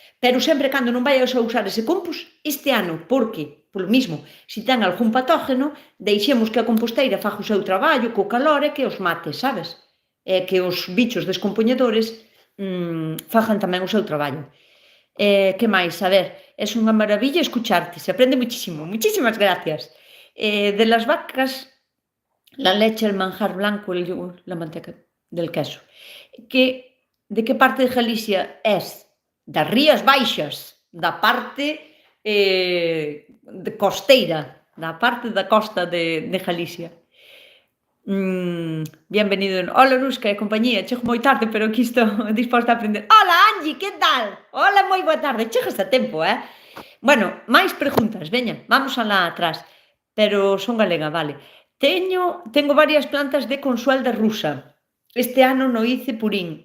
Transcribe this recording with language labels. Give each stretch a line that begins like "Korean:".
Galician: Pero sempre cando non vayas a usar ese compost este ano, porque, polo mismo, se ten algún patógeno, deixemos que a composteira faga o seu traballo co calor e que os mate, sabes? Que os bichos descompoñedores fagan tamén o seu traballo. Que máis?
Spanish: A ver, es unha maravilla escucharte, se aprende muchísimo. Muchísimas gracias. De las vacas, la leche, el manjar blanco, el yogur, la manteca del queso. De que parte de Galicia es?
Galician: Das Rías Baixas, da parte de costeira, da parte da costa de Galicia.
Spanish: Bienvenido.
Galician: Hola, Nuska e compañía. Chego moi tarde, pero aquí estou disposta a aprender. Hola, Angie, que tal? Hola, moi boa tarde. Chegas a tempo, Bueno, máis preguntas, veña, vamos alá atrás. Pero son galega, vale.
Spanish: Tengo varias plantas de consuelda rusa. Este ano no hice purín.